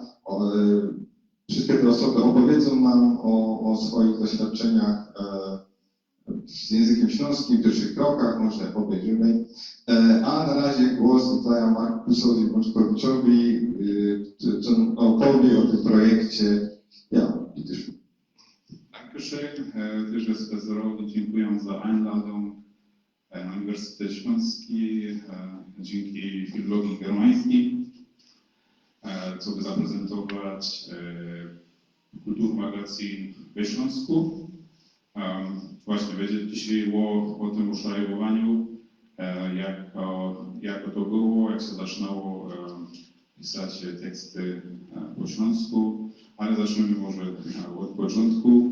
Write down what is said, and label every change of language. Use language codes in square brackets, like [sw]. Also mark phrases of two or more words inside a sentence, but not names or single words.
[pl] Wszystkie te osoby opowiedzą nam o swoich doświadczeniach z językiem śląskim, pierwszych krokach, może powiedzimy. A na razie głos oddaję Markusowi Bączkowiczowi, co opowie o tym projekcie. [de] Ja, bitte schön. Dankeschön. [pl] Też Profesorowi dziękuję za Einladung na Uniwersytet Śląski, dzięki Filologii Germańskiej, co by zaprezentować Kulturmagazyn we Śląsku. Właśnie będzie dzisiaj o tym uszajbowaniu, jak to było, jak się zaczynało pisać teksty po śląsku, ale zaczniemy może od początku.